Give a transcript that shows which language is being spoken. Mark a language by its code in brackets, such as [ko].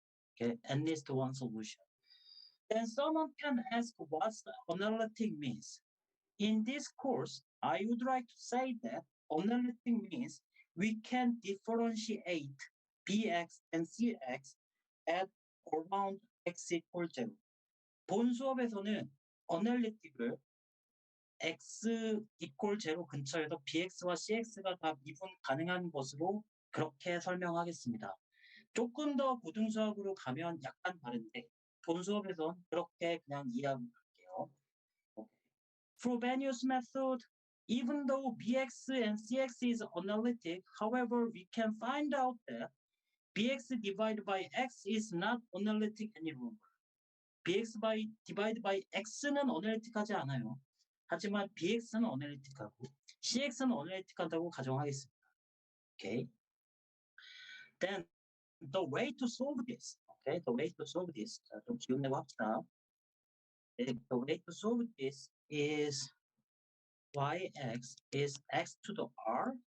[en] Okay, at least one solution. Then someone can ask what analytic means. In this course, I would like to say that analytic means we can differentiate bx and cx at around x equals 0. [ko] 본 수업에서는 analytic을 x equal 0 근처에서 bx와 cx가 다 미분 가능한 것으로 그렇게 설명하겠습니다. 조금 더 고등수학으로 가면 약간 다른데 본 수업에선 그렇게 그냥 이해하고 갈게요. [en] Frobenius method, even though bx and cx is analytic, however, we can find out that bx divided by x is not analytic any longer. [ko] bx divided by x는 analytic하지 않아요. 하지만 bx는 analytic하고 cx는 analytic하다고 가정하겠습니다. [en] Okay. Then the way to solve this, okay, the way to solve this, [ko] 좀 기운내고 합시다. [en] The way to solve this is yx is x to the r.